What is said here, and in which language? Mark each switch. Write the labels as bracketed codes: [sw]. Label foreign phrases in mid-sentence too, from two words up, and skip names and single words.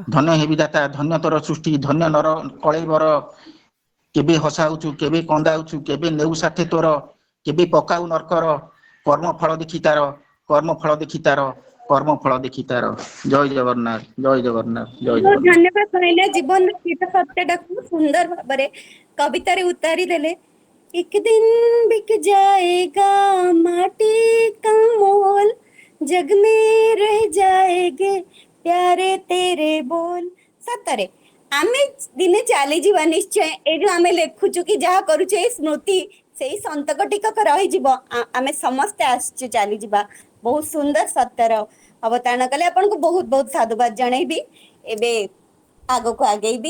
[or] ଧନ୍ୟ ହେବି ଦାତା ଧନ୍ୟ ତୋର ସୃଷ୍ଟି ଧନ୍ୟ ନର କଳେବର କେବେ ହସାଉଛୁ କେବେ କନ୍ଦାଉଛୁ କେବେ ନେଉ ସାଥେ ତୋର କେବେ ପକାଉ ନର୍କର କର୍ମଫଳ ଦେଖି ତାର କର୍ମଫଳ ଦେଖି ତାର କର୍ମଫଳ ଦେଖି ତାର ଜୟ ଜଗନ୍ନାଥ ଜୟ ଜଗନ୍ନାଥ ଜୟ ବହୁତ ଜଗନ୍ନାଥ। ଧନ୍ୟବାଦ କହିଲେ ଜୀବନର ସେଇଟା ସତ୍ୟଟାକୁ ସୁନ୍ଦର ଭାବରେ କବିତାରେ ଉତାରି ଦେଲେ। [hi] एक दिन बिक जाएगा माटी का मोल जग में रह जाएंगे प्यारे तेरे बोल। [or] सତରେ ଆମେ ଦିନେ ଚାଲିଯିବା ନିଶ୍ଚୟ। ଏ ଯୋଉ ଆମେ ଲେଖୁଛୁ କି ଯାହା କରୁଛୁ ଏଇ ସ୍ମୃତି ସେଇ ସନ୍ତକ ଟିକକ ରହିଯିବ। ଆମେ ସମସ୍ତେ ଆସିଛୁ ଚାଲିଯିବା। ବହୁତ ସୁନ୍ଦର ସତ୍ୟର ଅବତାରଣା କଲେ। ଆପଣଙ୍କୁ ବହୁତ ବହୁତ ସାଧୁବାଦ ଜଣେଇବି। ଏବେ ଆଗକୁ ଆଗେଇବି।